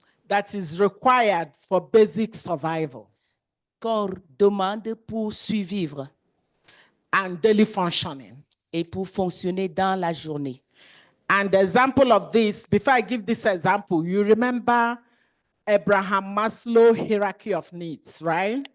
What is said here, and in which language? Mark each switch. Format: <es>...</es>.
<en>that is required for basic survival</en> <fr>qu'on demande pour survivre</fr> <en>and daily functioning.</en> <fr>et pour fonctionner dans la journée.</fr> <en>And the example of this, before I give this example, you remember Abraham Maslow hierarchy of needs, right?</en>